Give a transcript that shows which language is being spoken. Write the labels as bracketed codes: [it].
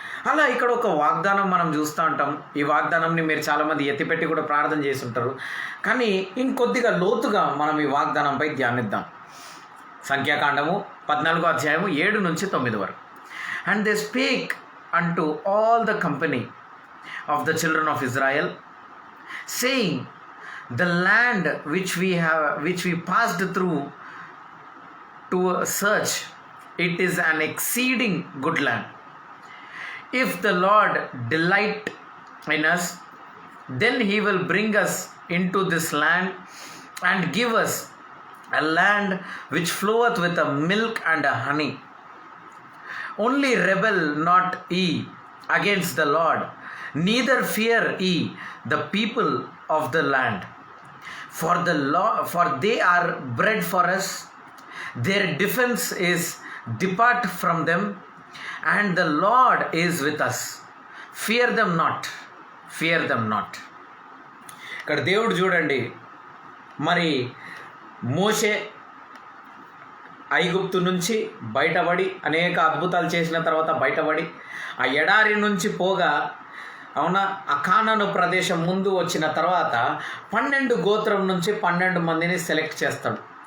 [te] అలా ఇక్కడ ఒక వాగ్దానం మనం చూస్తూ ఉంటాం. ఈ వాగ్దానంని మీరు చాలామంది ఎత్తిపెట్టి కూడా ప్రార్థన చేసి ఉంటారు. కానీ ఇంకొద్దిగా లోతుగా మనం ఈ వాగ్దానంపై ధ్యానిద్దాం. సంఖ్యాకాండము 14వ అధ్యాయము 7 నుంచి 9 వరకు. [en] And they speak unto all the company of the children of Israel, saying, the land which we passed through to search, it is an exceeding good land. If the Lord delight in us, then he will bring us into this land and give us a land which floweth with a milk and a honey. Only rebel not ye against the Lord, neither fear ye the people of the land. For they are bread for us, their defense is depart from them, and the Lord is with us. Fear them not, fear them not. [te] ఇక్కడ దేవుడు చూడండి, మరి మోషే ఐగుప్తు నుంచి బయటపడి అనేక అద్భుతాలు చేసిన తర్వాత బయటపడి ఆ ఎడారి నుంచి పోగా, అవునా, ఆ కానాను ప్రదేశం ముందు వచ్చిన తర్వాత 12 గోత్రం నుంచి 12 మందిని సెలెక్ట్ చేస్తాడు.